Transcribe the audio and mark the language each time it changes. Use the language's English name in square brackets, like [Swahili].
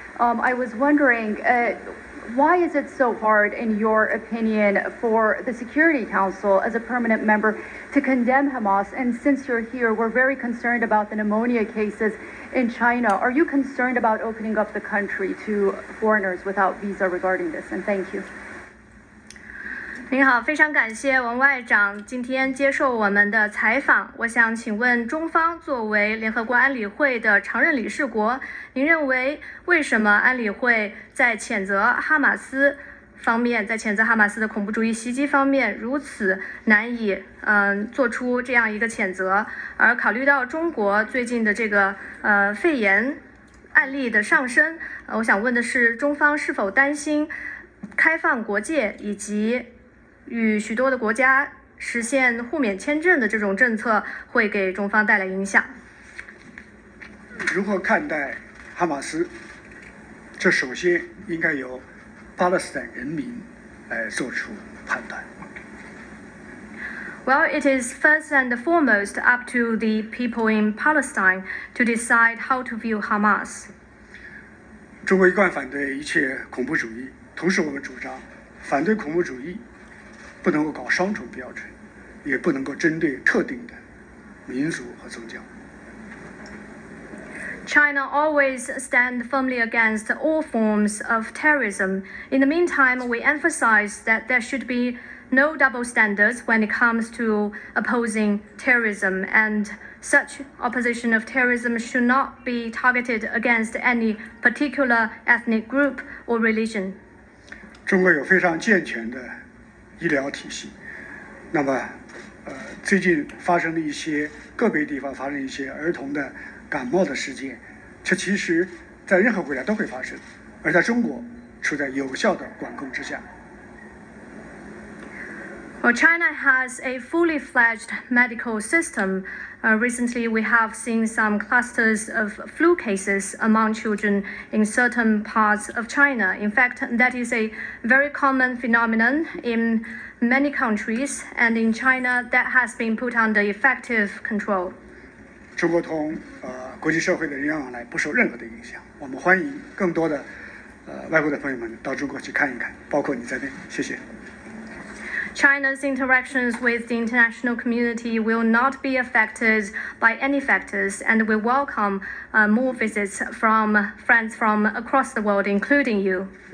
[English] I was wondering, why is it so hard, in your opinion, for the Security Council as a permanent member to condemn Hamas? And since you're here, we're very concerned about the pneumonia cases in China. Are you concerned about opening up the country to foreigners without visa regarding this? And thank you. [Chinese] 您好，非常感谢王外长今天接受我们的采访。我想请问中方作为联合国安理会的常任理事国，您认为为什么安理会在谴责哈马斯方面，在谴责哈马斯的恐怖主义袭击方面如此难以做出这样一个谴责，而考虑到中国最近的这个肺炎案例的上升，我想问的是，中方是否担心开放国界以及与许多的国家实现互免签证的这种政策会给中方带来影响？如何看待哈马斯？这首先应该由巴勒斯坦人民来做出判断。 [English] Well, it is first and foremost up to the people in Palestine to decide how to view Hamas. [Chinese] 中国一贯反对一切恐怖主义，同时我们主张反对恐怖主义不能够搞双重标准，也不能够针对特定的民族和宗教。 [English] China always stands firmly against all forms of terrorism. In the meantime, we emphasize that there should be no double standards when it comes to opposing terrorism, and such opposition of terrorism should not be targeted against any particular ethnic group or religion. [Chinese] 中国有非常健全的医疗体系，那么，最近发生的一些个别地方发生一些儿童的感冒的事件，这其实在任何国家都会发生，而在中国处在有效的管控之下。 [English] Well, China has a fully fledged medical system. Recently, we have seen some clusters of flu cases among children in certain parts of China. In fact, that is a very common phenomenon in many countries, and in China, that has been put under effective control. [Chinese] 中国同国际社会的人员往来不受任何的影响。我们欢迎更多的外国的朋友们到中国去看一看，包括你在内。谢谢。 [English] China's interactions with the international community will not be affected by any factors, and we welcome more visits from friends from across the world, including you.